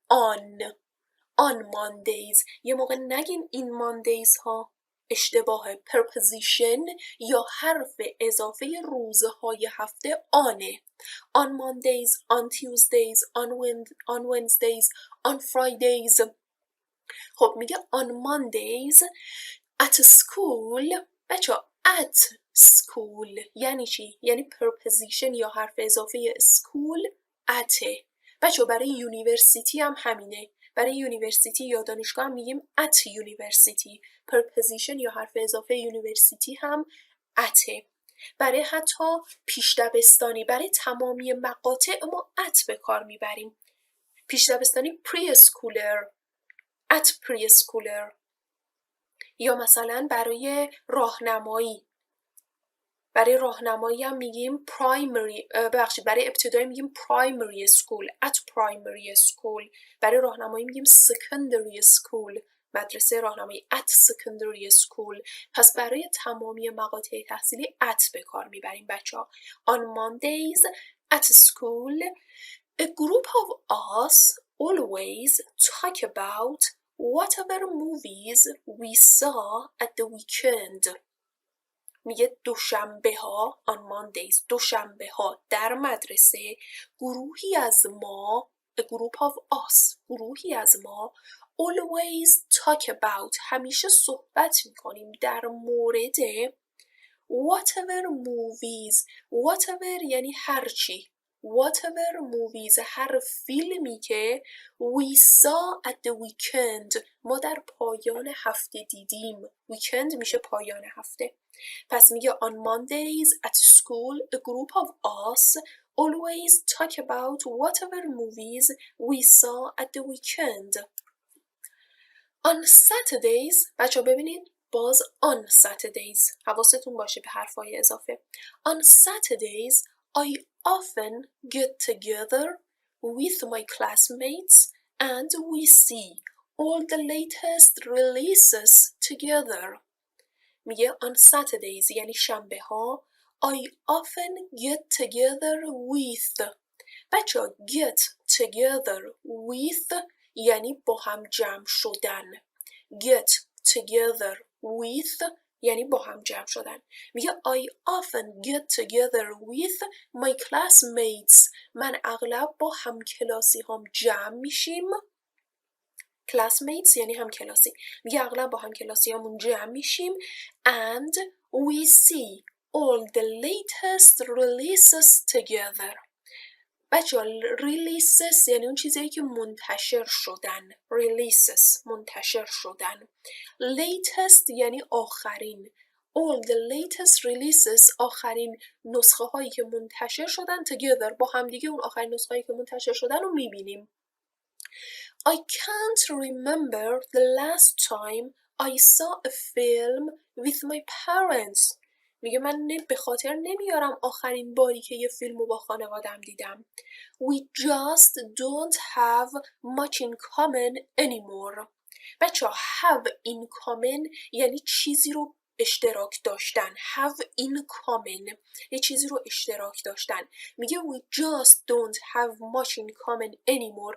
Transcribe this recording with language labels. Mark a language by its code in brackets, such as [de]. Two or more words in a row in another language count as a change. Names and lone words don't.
[en] on Mondays. [fa] یه موقع نگین این Mondays ها، اشتباه. preposition یا حرف اضافه روزهای هفته آنه. [en] on Mondays, on Tuesdays, on Wednesdays, on Fridays. [fa] خب میگه [en] on Mondays at school. [fa] بچه [en] at school [fa] یعنی چی؟ یعنی preposition یا حرف اضافه [en] school at. [fa] بچه برای یونیورسیتی هم همینه، برای یونیورسیتی یا دانشگاه هم میگیم [en] at university، [fa] preposition یا حرف اضافه یونیورسیتی هم at. برای حتی پیش دبستانی، برای تمامی مقاطع ما at به کار میبریم. پیش دبستانی [en] preschooler، at preschooler. [fa] یا مثلا برای راهنمایی، برای راهنمایی هم میگیم برای ابتدایی میگیم [en] primary school، at primary school. [fa] برای راهنمایی میگیم [en] secondary school، [fa] مدرسه راهنمایی [en] at secondary school. [fa] پس برای تمامی مقاطع تحصیلی at به کار میبریم بچه‌ها. [en] on Mondays at school a group of us always talk about whatever movies we saw at the weekend. [fa] میگه دوشنبه ها [en] on Mondays، [fa] دوشنبه ها در مدرسه گروهی از ما [en] a group of us، [fa] گروهی از ما [en] always talk about، [fa] همیشه صحبت میکنیم در مورد [en] whatever movies. [fa] whatever یعنی هرچی، [en] whatever movies [fa] هر فیلمی که [en] we saw at the weekend [fa] ما در پایان هفته دیدیم. weekend میشه پایان هفته. پس میگه [en] on Mondays at school a group of us always talk about whatever movies we saw at the weekend. on Saturdays [fa] بچه ببینید باز [en] on Saturdays، [fa] حواستون باشه به حرفای اضافه. [en] on Saturdays I often get together with my classmates and we see all the latest releases together. میگه on Saturdays [fa] یعنی شنبه ها [en] I often get together with. [fa] بچه [en] get together with [fa] یعنی با هم جمع شدن. [en] get together with [fa] یعنی با هم جمع شدن. [en] میگه I often get together with my classmates. [fa] من اغلب با همکلاسی هم جمع میشیم. classmates یعنی همکلاسی. میگه اغلب با همکلاسی همون جمع میشیم [en] and we see all the latest releases together. [fa] بچه releases یعنی اون چیزایی که منتشر شدن. releases منتشر شدن. latest یعنی آخرین. [en] all the latest releases [fa] آخرین نسخه هایی که منتشر شدن together با همدیگه اون آخرین نسخه هایی که منتشر شدن رو میبینیم. [en] I can't remember the last time I saw a film with my parents. [fa] میگه من به خاطر نمیارم آخرین باری که یه فیلم رو با خانوادم دیدم. [en] We just don't have much in common anymore. [fa] بچه [en] have in common [fa] یعنی چیزی رو اشتراک داشتن. [en] have in common [fa] یه چیزی رو اشتراک داشتن. [en] میگه we just don't have much in common anymore.